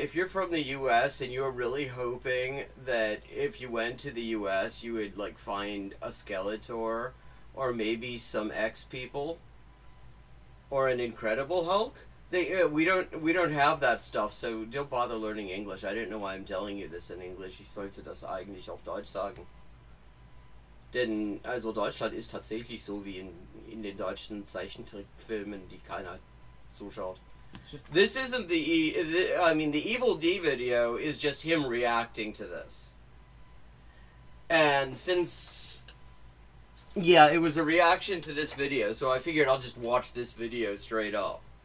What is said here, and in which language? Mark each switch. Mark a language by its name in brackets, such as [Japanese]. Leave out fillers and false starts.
[English] If you're from the U.S. and you're really hoping that if you went to the U.S. you would, like, find a Skeletor, or maybe some X-People, or an Incredible Hulk, we don't have that stuff, so don't bother learning English. I don't know why I'm telling you this in English. [German] Ich sollte das eigentlich auf Deutsch sagen. Denn, also Deutschland ist tatsächlich so wie in den deutschen Zeichentrickfilmen, die keiner zuschaut. [English] It's just This isn't the Evil D video is just him reacting to this. And since, yeah, it was a reaction to this video, so I figured I'll just watch this video straight up.